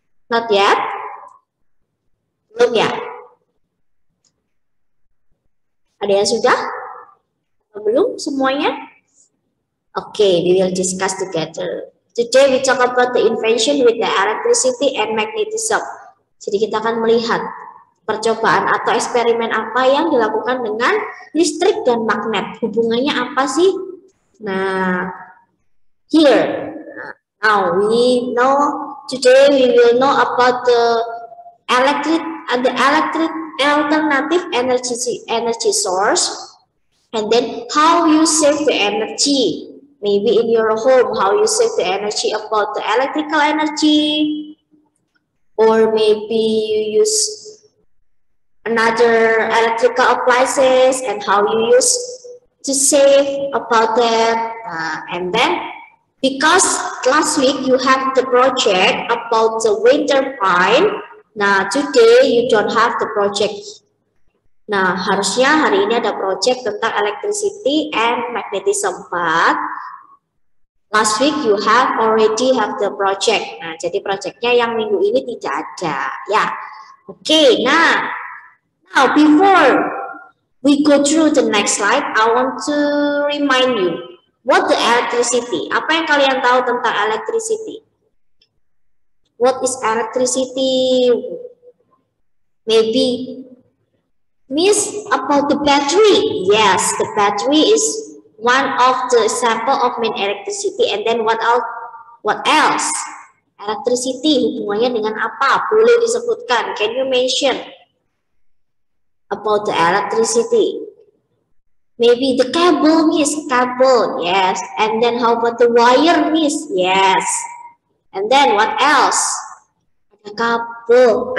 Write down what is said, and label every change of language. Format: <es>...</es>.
<en>Not yet?</en> <id>Belum ya? Ada yang sudah? Atau belum semuanya?</id> <en>Okay, we will discuss together. Today we talk about the invention with the electricity and magnetism.</en> <id>Jadi kita akan melihat percobaan atau eksperimen apa yang dilakukan dengan listrik dan magnet. Hubungannya apa sih? Nah, here.</id> <en>Now we know, today we will know about the electric alternative energy source, and then how you save the energy. Maybe in your home, how you save the energy about the electrical energy, or maybe you use another electrical appliances and how you use to save about that. And then, because last week you have the project about the wind turbine, nah today you don't have the project. Nah,</en> <id>harusnya hari ini ada project tentang</id> <en>electricity and magnetism, but last week you already have the project.</en> <id>Nah, jadi projectnya yang minggu ini tidak ada, ya.</id> <en>Okay, now before we go through the next slide, I want to remind you what the electricity.</en> <id>Apa yang kalian tahu tentang electricity?</id> <en>What is electricity? Maybe Miss, about the battery. Yes, the battery is one of the example of main electricity. And then what else?</en> <id>Electricity hubungannya dengan apa? Boleh disebutkan.</id> <en>Can you mention about the electricity? Maybe the cable, Miss. Cable, yes. And then how about the wire, Miss? Yes. And then what else?</en> <id>Ada kabel.</id>